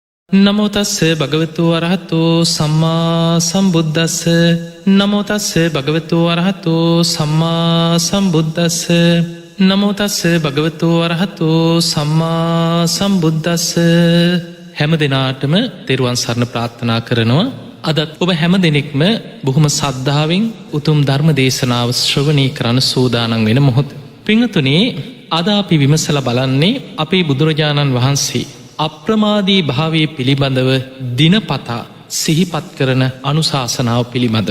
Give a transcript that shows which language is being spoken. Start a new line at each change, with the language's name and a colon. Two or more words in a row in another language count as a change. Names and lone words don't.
Pali: නමෝ තස්ස භගවතු වරහතෝ සම්මා සම්බුද්දස්ස. නමෝ තස්ස භගවතු වරහතෝ සම්මා සම්බුද්දස්ස. නමෝ තස්ස භගවතු වරහතෝ සම්මා සම්බුද්දස්ස.
Sinhala: හැම දෙනාටම තෙරුවන් සරණ ප්‍රාර්ථනා කරනවා. අදත් ඔබ හැම දෙනෙක්ම බොහොම සද්ධාවෙන් උතුම් ධර්ම දේශනාව ශ්‍රවණය කරන්න සූදානම් වෙන මොහොත. පින්වතුනි, අද අපි විමසලා බලන්නේ අපේ බුදුරජාණන් වහන්සේ අප්‍රමාදී භාවයේ පිළිබඳව දිනපතා සිහිපත් කරන අනුශාසනාව පිළිබඳව.